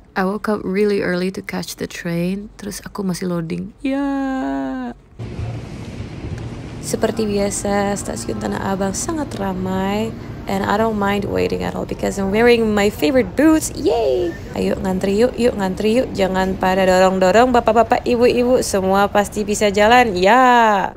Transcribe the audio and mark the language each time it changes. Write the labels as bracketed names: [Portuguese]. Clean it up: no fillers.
[English] I woke up really early to catch the train. [Indonesian] Terus aku masih loading. Seperti biasa, stasiun Tanah Abang sangat ramai. [English] And I don't mind waiting at all because I'm wearing my favorite boots. [Indonesian] Yay! Ayo ngantri yuk, ngantri yuk. Jangan pada dorong-dorong, bapak-bapak, ibu-ibu. Semua pasti bisa jalan, ya!